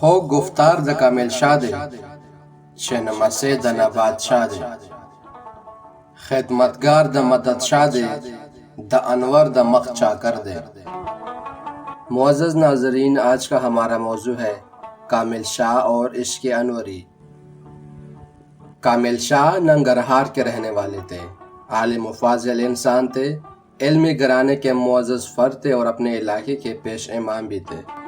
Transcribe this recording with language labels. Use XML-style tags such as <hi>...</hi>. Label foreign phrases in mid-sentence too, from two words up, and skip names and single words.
<ps>گفتار د کامل شاہ دے چھ نمسے د نبات شاہ دے خدمتگار د مدد شاہ دے د انور د مخ چاکر دے۔</ps> <ur>معزز ناظرین، آج کا ہمارا موضوع ہے کامل شاہ اور عشق انوری۔ کامل شاہ ننگرہار کے رہنے والے تھے، عالم و فاضل انسان تھے، علمی گھرانے کے معزز فرد تھے اور اپنے علاقے کے پیش امام بھی تھے۔</ur>